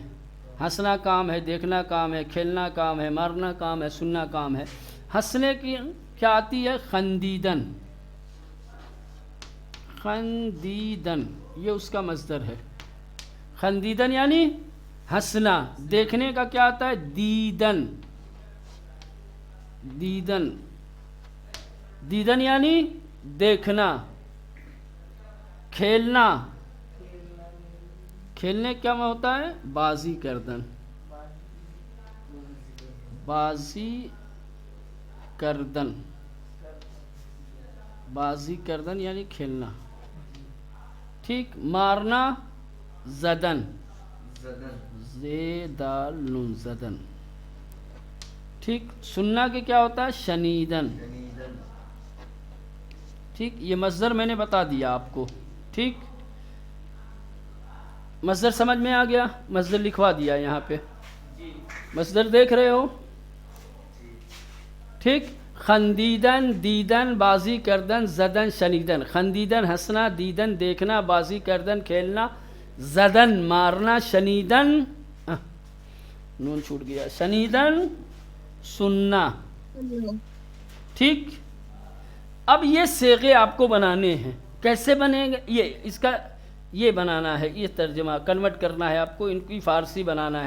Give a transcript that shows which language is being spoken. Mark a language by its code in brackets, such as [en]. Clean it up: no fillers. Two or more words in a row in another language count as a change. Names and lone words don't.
[ur] ہنسنا کام ہے، دیکھنا کام ہے، کھیلنا کام ہے، مارنا کام ہے، سننا کام ہے. ہنسنے کی کیا آتی ہے؟ خندیدن. خندیدن یہ اس کا مصدر ہے. خندیدن یعنی ہنسنا. دیکھنے کا کیا آتا ہے؟ دیدن. دیدن، دیدن یعنی دیکھنا. کھیلنا، کھیلنے کیا ہوتا ہے؟ [fa] بازی کردن. بازی کردن، بازی کردن [ur] یعنی کھیلنا. ٹھیک، مارنا زدن، زیدال نون زدن. ٹھیک، سننا کے کیا ہوتا ہے؟ شنیدن. ٹھیک، یہ مصدر میں نے بتا دیا آپ کو. ٹھیک، مصدر سمجھ میں آ گیا؟ مصدر لکھوا دیا یہاں پہ. مصدر دیکھ رہے ہو؟ ٹھیک، [fa] خندیدن، دیدن، بازی کردن، زدن، شنیدن. [ur] خندیدن ہنسنا، دیدن دیکھنا، [fa] بازی کردن [ur] کھیلنا، زدن مارنا، شنیدن نون چھوٹ گیا، شنیدن سننا. ٹھیک، اب یہ صیغے آپ کو بنانے ہیں. کیسے بنے گا؟ یہ اس کا یہ بنانا ہے، یہ ترجمہ کنورٹ کرنا ہے آپ کو، ان کی فارسی بنانا ہے.